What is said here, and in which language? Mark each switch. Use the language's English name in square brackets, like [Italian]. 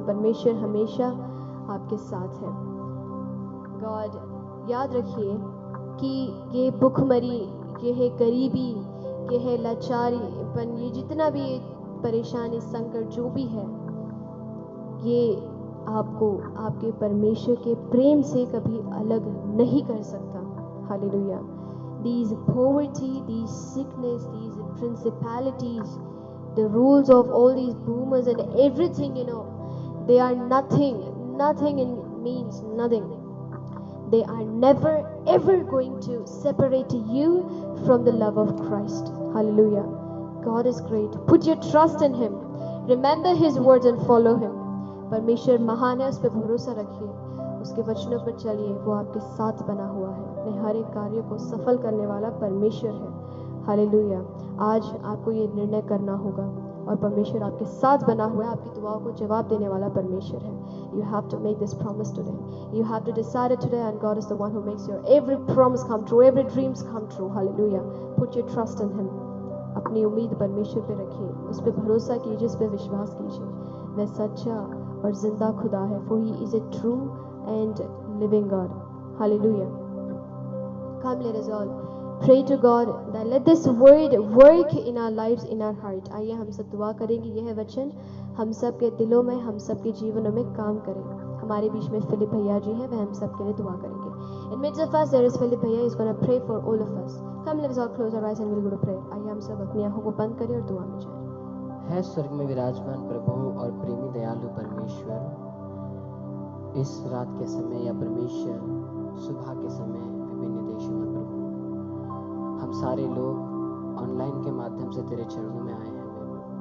[Hindi] परमेश्वर हमेशा आपके साथ है। गॉड, याद रखिए कि ये भुखमरी, ये है गरीबी, ये है लाचारीपन, ये जितना भी परेशानी, संकट जो भी है, ये आपको आपके परमेश्वर के प्रेम से कभी अलग नहीं कर सकता। Hallelujah. [English] These poverty, these sickness, these principalities, the rules of all these boomers and everything, they are nothing. Nothing means nothing. They are never ever going to separate you from the love of Christ. Hallelujah. God is great. Put your trust in Him. Remember His words and follow Him. [Hindi] परमेश्वर महान है, उस पर भरोसा रखिए, उसके वचनों पर चलिए। वो आपके साथ बना हुआ है, अपने हर एक कार्य को सफल करने वाला परमेश्वर है। हालेलुया। आज आपको ये निर्णय करना होगा और परमेश्वर आपके साथ बना हुआ है, आपकी दुआओं को जवाब देने वाला परमेश्वर है। [English] You have to make this promise today. You have to decide it today, and God is the one who makes your every promise come true, every dreams come true. Hallelujah. Put your trust in Him. [Hindi] अपनी उम्मीद परमेश्वर पे रखिए, उस पर भरोसा कीजिए, उस पर विश्वास कीजिए। वह सच्चा और जिंदा खुदा है, [English] for He is a true and living God. [Hindi] Hallelujah. [English] Come, let us all pray to God that let this word work in our lives, in our heart. [Hindi] आइए हम सब दुआ करेंगे, यह वचन हम सब के दिलों में, हम सब के जीवनों में काम करे। हमारे बीच में फिलिप भैया जी हैं, वह हम सब के लिए दुआ करेंगे। [English] In midst of us there is Philip भैया, is going to pray for all of us. Come, let us all close our eyes and we'll go to pray. [Hindi] आइए हम सब अपनी आंखों को बंद करें और दुआ में जाएं। है स्वर्ग में विराजमान प्रभु और प्रेमी दयालु परमेश्वर, इस रात के समय या परमेश्वर सुबह के समय विभिन्न देशों में प्रभु हम सारे लोग ऑनलाइन के माध्यम से तेरे चरणों में आए हैं प्रभु।